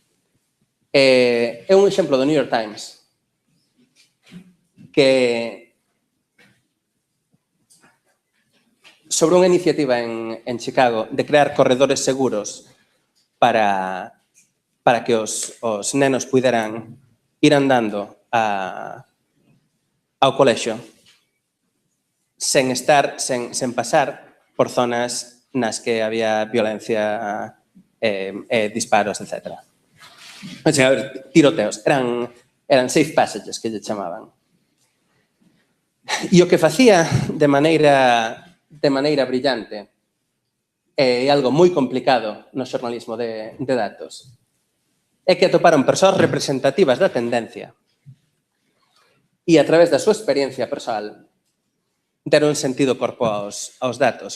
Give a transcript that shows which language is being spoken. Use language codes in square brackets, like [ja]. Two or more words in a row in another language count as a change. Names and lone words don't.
[gl] É un exemplo do New York Times que sobre unha iniciativa en Chicago de crear corredores seguros para que os nenos puderan ir andando ao colexio sen pasar por zonas nas que había violencia, disparos, etc. Tiroteos. Eran [en] safe passages [gl] que lle chamaban. E o que facía de maneira brillante é algo moi complicado no xornalismo de datos. É que atoparon persoas representativas da tendencia e a través da súa experiencia persoal deron sentido corpo aos datos.